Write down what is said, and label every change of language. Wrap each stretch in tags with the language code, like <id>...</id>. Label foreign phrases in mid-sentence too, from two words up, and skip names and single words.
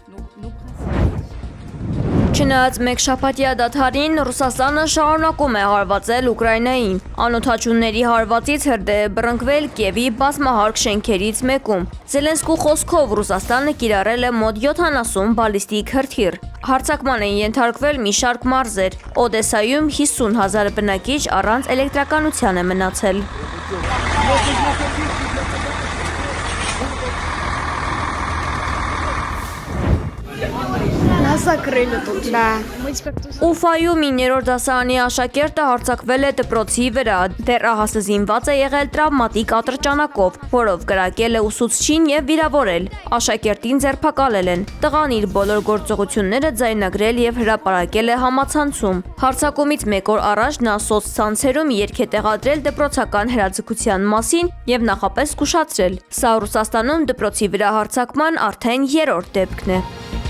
<hy>Չնայած մեկ շաբաթյա դադարին Ռուսաստանը շարունակում է հարվածել Ուկրաինային։ Անօդաչուների հարվածից հրդեհ է բռնկվել Կիևի բազմահարկ շենքերից մեկում։ Զելենսկու խոսքով Ռուսաստանը կիրառել է մոտ 70 բալիստիկ հրթիռ։ Հարձակման են ենթարկվել մի շարք մարզեր։ Օդեսայում 50,000 բնակիչ առանց էլեկտրականության է մնացել։</hy> <ru>Закрыли тут. Да. Мы теперь тут.</ru> <hy>Ուֆայում 9-րդ դասարանի աշակերտը հարձակվել է դպրոցի վրա, դեռահասը զինված է եղել տրավմատիկ ատրճանակով, որով կրակել է ուսուցչին եւ վիրավորել։ Աշակերտին ձերբակալել են։ Տղան իր բոլոր գործողությունները ձայնագրել եւ հրապարակել է համացանցում։ Հարձակումից մեկ օր առաջ նա սոցցանցերում երգ է տեղադրել դպրոցական հրաձգության մասին եւ նախապես զգուշացրել։ Սա Ռուսաստանում դպրոցի վրա հարձակման արդեն 3-րդ դեպքն է։</hy>